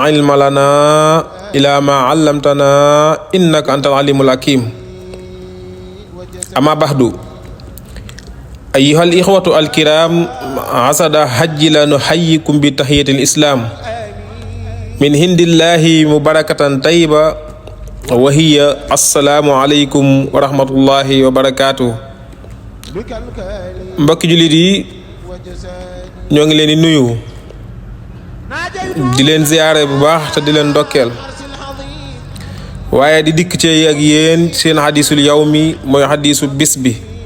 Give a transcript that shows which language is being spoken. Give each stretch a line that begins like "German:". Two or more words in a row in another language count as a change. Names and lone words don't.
Arabic: لا علم لنا إلا ما علمتنا إنك أنت العليم الحكيم أما بعد أيها الإخوة الكرام السادة الحجيلة نحييكم بتحية الإسلام من عند الله مباركة طيبة وهي السلام عليكم ورحمة الله وبركاته.
Wolof: Mbokki jullit yi ñoo ngi leen di nuyu di leen ziyaare bu baax te di leen ndokkeel waaye di dikk ci ak yéen seen
Arabic: حديث اليوم
Wolof: mooy hadisu bis bi